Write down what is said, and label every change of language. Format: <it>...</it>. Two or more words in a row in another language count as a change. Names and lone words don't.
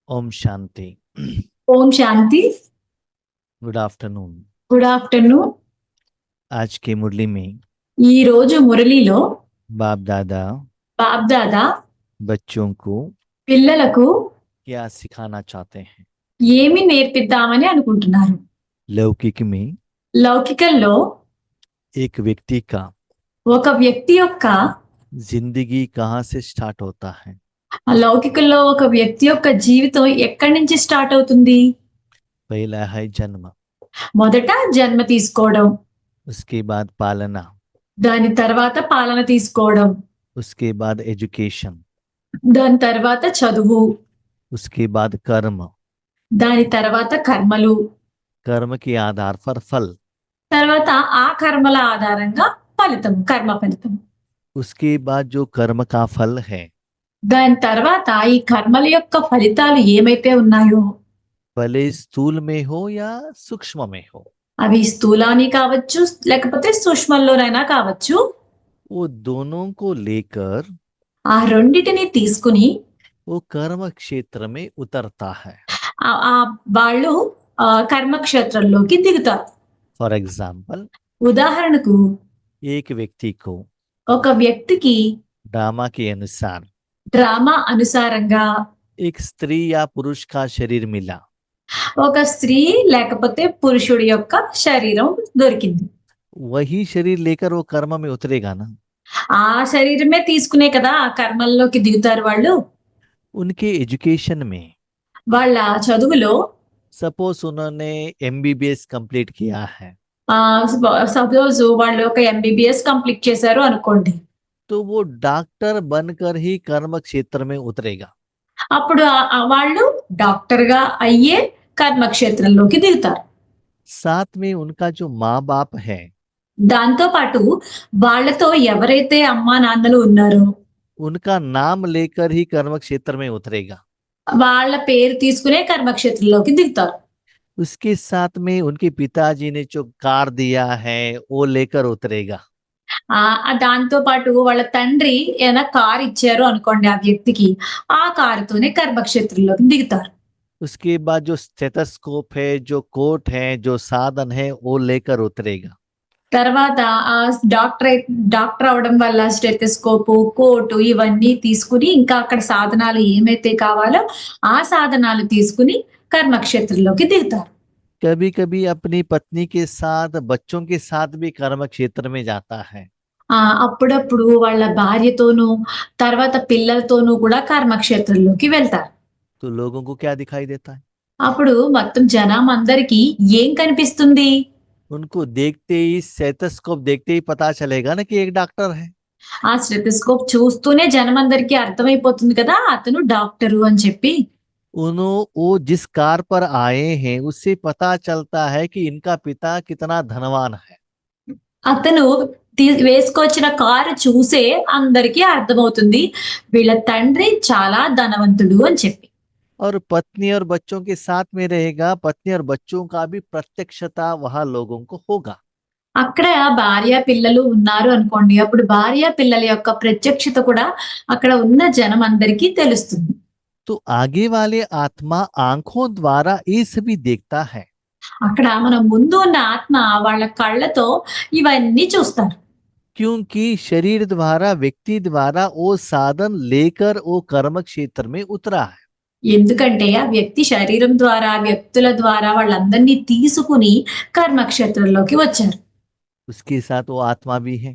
<hi>ओम शांति।</hi> <te>ఓం శాంతి.</te> <en>Good afternoon. Good afternoon.</en> <hi>आज की मुरली में</hi> <te>ఈ రోజు మురళిలో</te> <hi>बाप दादा</hi> <te>బాబ్దాదా</te> <hi>बच्चों को</hi> <te>పిల్లలకు</te> <hi>क्या सिखाना चाहते हैं।</hi> <te>ఏమి నేర్పిద్దామని అనుకుంటున్నారు.</te> <hi>लौकिक में</hi> <te>లౌకికంలో</te> <hi>एक व्यक्ति का</hi> <te>ఒక వ్యక్తి యొక్క</te> <hi>जिंदगी कहाँ से स्टार्ट होता है।</hi> <te>లౌకికంలో ఒక వ్యక్తి యొక్క జీవితం ఎక్కడి నుంచి స్టార్ట్ అవుతుంది.</te> <hi>पहला है जन्म,</hi> <te>మొదట జన్మ తీసుకోవడం,</te> <hi>उसके बाद पालना,</hi> <te>దాని తర్వాత పాలన తీసుకోవడం,</te> <hi>उसके बाद एजुकेशन,</hi> <te>దాని తర్వాత చదువు,</te> <hi>उसके बाद कर्म,</hi> <te>దాని తర్వాత కర్మలు,</te> <hi>कर्म के आधार पर फल,</hi> <te>తర్వాత ఆ కర్మల ఆధారంగా ఫలితం, కర్మ ఫలితం.</te> <hi>उसके बाद जो कर्म का फल है</hi> <te>దాని తర్వాత ఈ కర్మల యొక్క ఫలితాలు ఏమైతే ఉన్నాయో</te> <hi>भले स्थूल में हो या सूक्ष्म में हो,</hi> <te>అవి స్థూలాన్ని కావచ్చు లేకపోతే సూక్ష్మంలోనైనా కావచ్చు,</te> <hi>वो दोनों को लेकर</hi> <te>ఆ రెండిటిని తీసుకుని</te> <hi>वो कर्म क्षेत्र में उतरता है।</hi> <te>ఆ వాళ్ళు కర్మక్షేత్రంలోకి దిగుతారు.</te> <en>For example,</en> <te>ఉదాహరణకు</te> <hi>एक व्यक्ति को</hi> <te>ఒక వ్యక్తికి</te> <hi>ड्रामा के अनुसार</hi> <te>డ్రామా అనుసారంగా</te> <hi>एक स्त्री या पुरुष का शरीर मिला,</hi> <te>ఒక స్త్రీ లేకపోతే పురుషుడి యొక్క శరీరం దొరికింది.</te> <hi>वही शरीर लेकर वो कर्म में उतरेगा ना।</hi> <te>ఆ శరీరమే తీసుకునే కదా ఆ కర్మల్లోకి దిగుతారు వాళ్ళు.</te> <hi>उनके एजुकेशन में</hi> <te>వాళ్ళ చదువులో</te> <hi>सपोज उन्होंने MBBS कंप्लीट किया है,</hi> <te>సపోజ్ వాళ్ళు ఒక ఎంబీబీఎస్ కంప్లీట్ చేశారు అనుకోండి,</te> <hi>तो वो डॉक्टर बनकर ही कर्म क्षेत्र में उतरेगा।</hi> <te>అప్పుడు వాళ్ళు డాక్టర్ గా అయ్యే కర్మక్షేత్రంలోకి దిగుతారు.</te> <hi>साथ में उनका जो माँ बाप है</hi> <te>దాంతో పాటు వాళ్ళతో ఎవరైతే అమ్మా నాన్నలు ఉన్నారో</te> <hi>उनका नाम लेकर ही कर्म क्षेत्र में उतरेगा।</hi> <te>వాళ్ళ పేరు తీసుకునే కర్మక్షేత్రంలోకి దిగుతారు.</te> <hi>उसके साथ में उनके पिताजी ने जो कार दिया है वो लेकर उतरेगा।</hi> <te>దాంతో పాటు వాళ్ళ తండ్రి ఏదైనా కారు ఇచ్చారు అనుకోండి ఆ వ్యక్తికి, ఆ కారుతోనే కర్మక్షేత్రంలోకి దిగుతారు.</te> <hi>उसके बाद जो स्टेथोस्कोप है, जो कोट है, जो साधन है वो लेकर उतरेगा।</hi> <te>తర్వాత ఆ డాక్టర్ అవడం వల్ల స్టెథోస్కోప్, కోటు ఇవన్నీ తీసుకుని ఇంకా అక్కడ సాధనాలు ఏమైతే కావాలో ఆ సాధనాలు తీసుకుని కర్మక్షేత్రంలోకి దిగుతారు.</te> <hi>कभी कभी अपनी पत्नी के साथ, बच्चों के साथ भी कर्म क्षेत्र में जाता है।</hi> <te>అప్పుడప్పుడు వాళ్ళ భార్యతోనూ తర్వాత పిల్లలతోనూ కూడా కర్మక్షేత్రంలోకి వెళ్తారు.</te> <hi>तो लोगों को क्या दिखाई देता है?</hi> <te>అప్పుడు మొత్తం జనం అందరికీ ఏం కనిపిస్తుంది?</te> <hi>उनको देखते ही, स्टेथोस्कोप देखते ही पता चलेगा ना कि एक डॉक्टर है।</hi> <te>ఆ స్టెథోస్కోప్ చూస్తూనే జనం అందరికీ అర్థమైపోతుంది కదా అతను డాక్టరు అని చెప్పి.</te> <hi>वो जिस कार पर आए हैं उससे पता चलता है कि इनका पिता कितना धनवान है।</hi> <te>అతను వేసుకొచ్చిన కారు చూసే అందరికీ అర్థమవుతుంది వీళ్ళ తండ్రి చాలా ధనవంతుడు అని చెప్పి.</te> <hi>और पत्नी और बच्चों के साथ में रहेगा, पत्नी और बच्चों का भी प्रत्यक्षता वहां लोगों को होगा।</hi> <te>అక్కడ భార్య పిల్లలు ఉన్నారు అనుకోండి, అప్పుడు భార్య పిల్లల యొక్క ప్రత్యక్షత కూడా అక్కడ ఉన్న జనం అందరికీ తెలుస్తుంది.</te> <hi>तो आगे वाले आत्मा आंखों द्वारा ये सभी देखता है,</hi> <te>అక్కడ మన ముందు ఉన్న ఆత్మ వాళ్ళ కళ్ళతో ఇవన్నీ చూస్తారు.</te> <hi>क्योंकि शरीर द्वारा, व्यक्ति द्वारा वो साधन लेकर वो कर्म क्षेत्र में उतरा है।</hi> <te>ఎందుకంటే ఆ వ్యక్తి శరీరం ద్వారా, వ్యక్తుల ద్వారా వాళ్ళందరినీ తీసుకుని కర్మక్షేత్రంలోకి వచ్చారు.</te> <hi>उसके साथ वो आत्मा भी है।</hi>